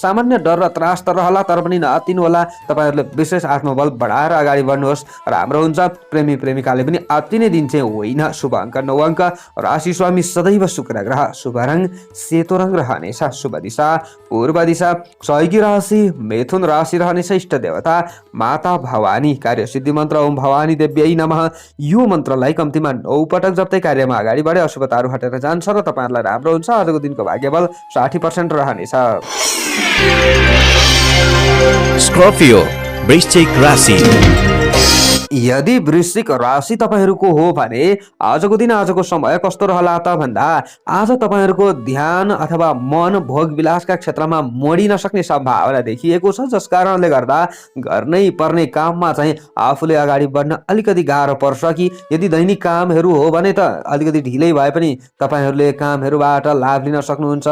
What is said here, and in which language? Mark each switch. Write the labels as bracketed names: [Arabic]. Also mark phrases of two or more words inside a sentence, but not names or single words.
[Nepali] सामान्य डर र त्रास त रहला, तर पनि नअत्तिनु होला। तपाईँहरूले विशेष आत्मबल बढाएर अगाडि बढ्नुहोस्, राम्रो हुन्छ। प्रेमी प्रेमिकाले पनि अत्तिने दिन चाहिँ होइन। शुभ अङ्क 9 अङ्क। राशि स्वामी सदैव शुक्र ग्रह। शुभ रङ सेतो रङ रहनेछ। शुभ दिशा पूर्व दिशा। सहयोगी राशि मिथुन राशि रहनेछ। इष्ट देवता माता भवानी। कार्य सिद्धि मन्त्र [Sanskrit] ओम भवानी देव्यै नमः। [Nepali] यो मन्त्रलाई कम्तीमा 9 पटक जप्दै कार्यमा अगाडि बढे अशुभताहरू हटेर जान्छ र तपाईँहरूलाई राम्रो हुन्छ। आजको दिनको भाग्यबल 60% रहनेछ। स्कर्पियो वृश्चिक राशि। यदि वृश्चिक राशि तपाईँहरूको हो भने आजको दिन आजको समय कस्तो रहला त भन्दा आज तपाईँहरूको ध्यान अथवा मन भोग विलासका क्षेत्रमा मोडिन सक्ने सम्भावना देखिएको छ, जस कारणले गर्दा गर्नै पर्ने काममा चाहिँ आफूले अगाडि बढ्न अलिकति गाह्रो पर्छ कि यदि दैनिक कामहरू हो भने त अलिकति ढिलै भए पनि तपाईँहरूले कामहरूबाट लाभ लिन सक्नुहुन्छ।